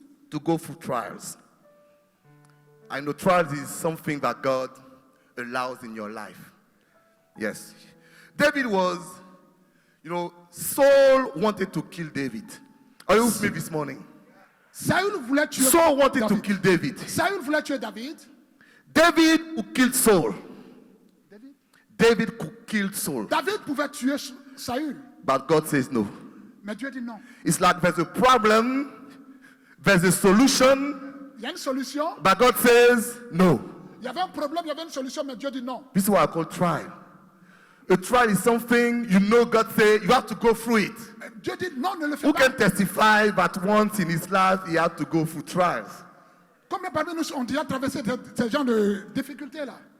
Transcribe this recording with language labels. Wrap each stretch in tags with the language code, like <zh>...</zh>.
<en>to go through trials. I know trials is something that God allows in your life. Yes. David was, Saul wanted to kill David. Are you with me this morning?</en> <fr>Saül voulait tuer</fr> <en>Saul wanted to</en> <fr>David.</fr> <en>kill David.</en> <fr>Saül voulait tuer David.</fr> <en>David who killed Saul.</en> <fr>David.</fr> <en>David could kill Saul.</en> <fr>David pouvait tuer Saül,</fr> <en>But God says no.</en> <fr>mais Dieu dit non.</fr> <en>It's like there's a problem, there's a solution,</en> <fr>Il y a une solution.</fr> <en>but God says no.</en> <fr>Il y avait un problème, il y avait une solution, mais Dieu dit non.</fr> <en>This is what I call trial. A trial is something you know God say you have to go through it.</en> <fr>Dieu dit non, ne le fais</fr> <en>Who</en> <fr>pas.</fr> <en>can testify that once in his life he had to go through trials?</en> <fr>Combien parmi nous ont déjà traversé ces genres de difficultés-là?</fr>